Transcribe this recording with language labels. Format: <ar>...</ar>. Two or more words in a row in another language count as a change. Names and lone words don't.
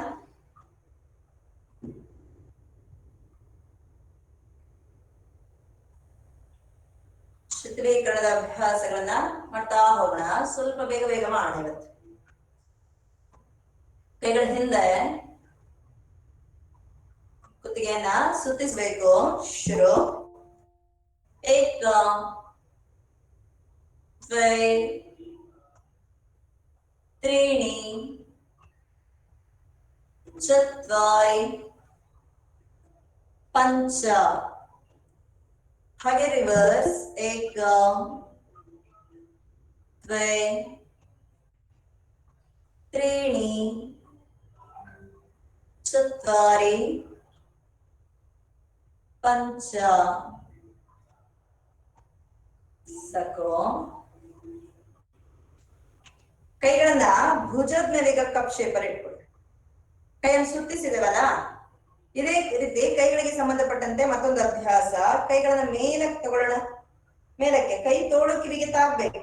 <kn>ಶಿಥಿಲೀಕರಣದ ಅಭ್ಯಾಸಗಳನ್ನ ಮಾಡ್ತಾ ಹೋಗೋಣ. ಸ್ವಲ್ಪ ಬೇಗ ಬೇಗ ಮಾಡೋಣ ಇವತ್ತು. ಕೈಗಳ ಹಿಂದೆ ಕುತ್ತಿಗೆಯನ್ನ ಸುತ್ತಿಸ್ಬೇಕು. ಶುರು.</kn> <sa>ಏಕ, ದ್ವೈ, त्रीणि, चत्वारि, पंच.</sa> <kn>ಹಾಗೆ ರಿವರ್ಸ್.</kn> <sa>एक, द्वे, त्रीणि, चत्वारि, पंच.</sa> <kn>सको. ಕೈಗಳನ್ನ ಭುಜದ ಮೇಲೆ ಈಗ</kn> <en>ಕಪ್ ಶೇಪ್</en> <kn>ಅಲ್ಲಿ ಇಟ್ಕೊಳ್ಳಿ. ಕೈಯನ್ನು ಸುತ್ತಿಸಿದೇವಲ್ಲ, ಇದೇ ರೀತಿ ಕೈಗಳಿಗೆ ಸಂಬಂಧಪಟ್ಟಂತೆ ಮತ್ತೊಂದು ಅಭ್ಯಾಸ. ಕೈಗಳನ್ನ ಮೇಲಕ್ಕೆ ತಗೊಳ್ಳೋಣ. ಮೇಲಕ್ಕೆ. ಕೈ ತೋಳು ಕಿವಿಗೆ ತಾಗ್ಬೇಕು.</kn>